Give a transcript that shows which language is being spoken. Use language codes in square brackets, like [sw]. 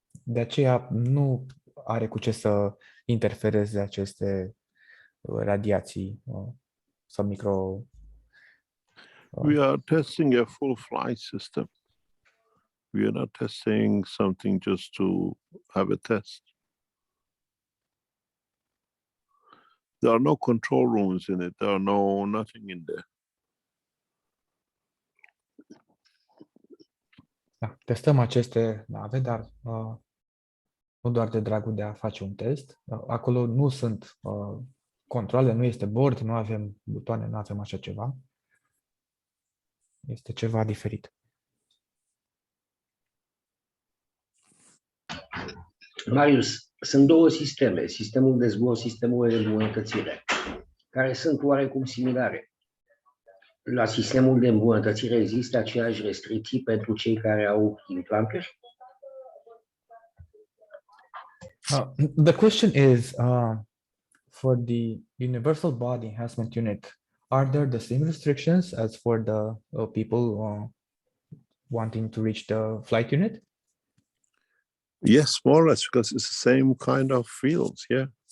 [ro] De aceea nu are cu ce să interfereze aceste radiații sau micro. [en] We are testing a full flight system. We are not testing something just to have a test. There are no control rooms in it. There are nothing in there. [ro] Da, testăm aceste nave, dar nu doar de dragul de a face un test. Acolo nu sunt controle, nu este bord, nu avem butoane, nu avem așa ceva. Este ceva diferit. Marius, sunt două sisteme, sistemul de zbor, sistemul de îmbunătățire, care sunt oarecum similare. La sistemul de îmbunătățire există aceleași restricții pentru cei care au implanturi? [en] The question is, for the Universal Body Enhancement Unit, are there the same restrictions as for the people wanting to reach the flight unit? Yes, more or less, because it's the same kind of fields, yeah.